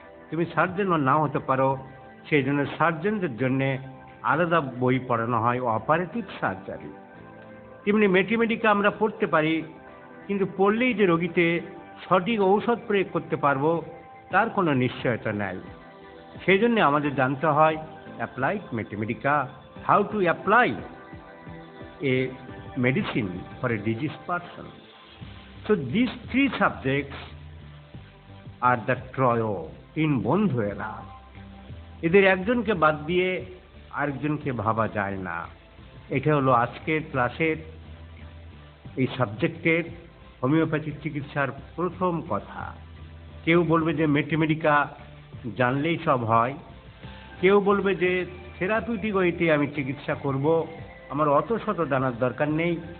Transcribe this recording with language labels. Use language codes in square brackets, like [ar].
[bn] তুমি সার্জন নাও হতে পারো, সেই জন্য সার্জনদের জন্যে আলাদা বই পড়ানো হয় অপারেটিভ সার্জারি। তেমনি ম্যাটেরিয়া মেডিকা আমরা পড়তে পারি, কিন্তু পড়লেই যে রোগীতে সঠিক ঔষধ প্রয়োগ করতে পারবো তার কোনো নিশ্চয়তা নেই। সেই জন্য আমাদের জানতে হয় applied materia Medica, [en] how to apply a medicine for a diseased person. So these three subjects are the trio in [bn] বন্ধুয়েরা। এদের একজনকে বাদ দিয়ে আরেকজনকে ভাবা যায় না। এটা হলো আজকের ক্লাসের এই সাবজেক্টের হোমিওপ্যাথিক চিকিৎসার প্রথম কথা। কেউ বলবে যে ম্যাটেরিয়া মেডিকা জানলেই সব হয়, কেউ বলবে যে থেরাপিউটিক ওয়েতে আমি চিকিৎসা করব, আমার অত শত জানার দরকার নেই।